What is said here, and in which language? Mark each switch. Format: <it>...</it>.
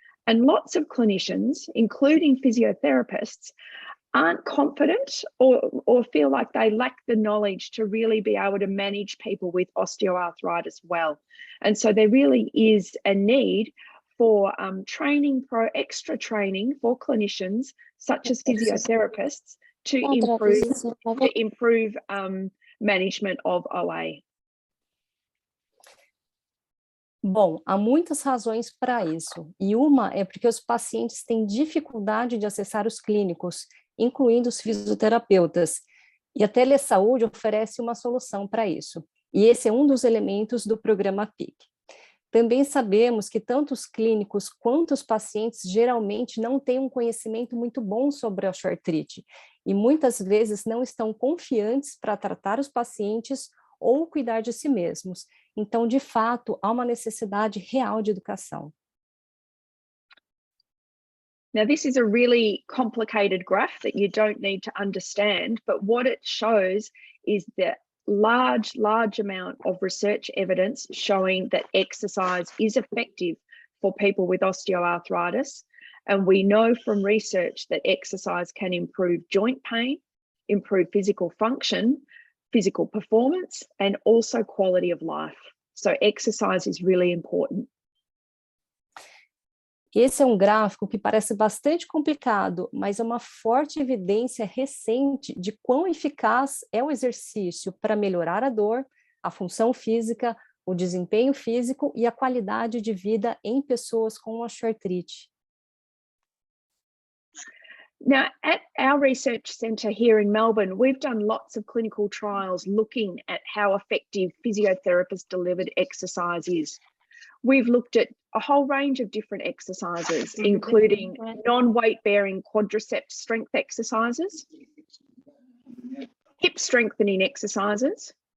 <en>And lots of clinicians, including physiotherapists, aren't confident or feel like they lack the knowledge to really be able to manage people with osteoarthritis well. And so there really is a need for training, extra training for clinicians, such as physiotherapists, to improve management of OA.</en> <pt>Bom, há muitas razões para isso, e uma é porque os pacientes têm dificuldade de acessar os clínicos, incluindo os fisioterapeutas, e a telesaúde oferece uma solução para isso, e esse é um dos elementos do programa PEAK. Também sabemos que tanto os clínicos quanto os pacientes geralmente não têm um conhecimento muito bom sobre a osteoartrite, e muitas vezes não estão confiantes para tratar os pacientes ou cuidar de si mesmos. Então, de fato, há uma necessidade real de educação.</pt> <en>Now, this is a really complicated graph that you don't need to understand, but what it shows is the large amount of research evidence showing that exercise is effective for people with osteoarthritis. And we know from research that exercise can improve joint pain, improve physical function, physical performance, and also quality of life. So exercise is really important.</en> <pt>Esse é um gráfico que parece bastante complicado, mas é uma forte evidência recente de quão eficaz é o exercício para melhorar a dor, a função física, o desempenho físico e a qualidade de vida em pessoas com osteoartrite.</pt> <en>Now, at our research centre here in Melbourne, we've done lots of clinical trials looking at how effective physiotherapist-delivered exercise is. We've looked at a whole range of different exercises, including non-weight-bearing quadriceps strength exercises, hip strengthening exercises.</en>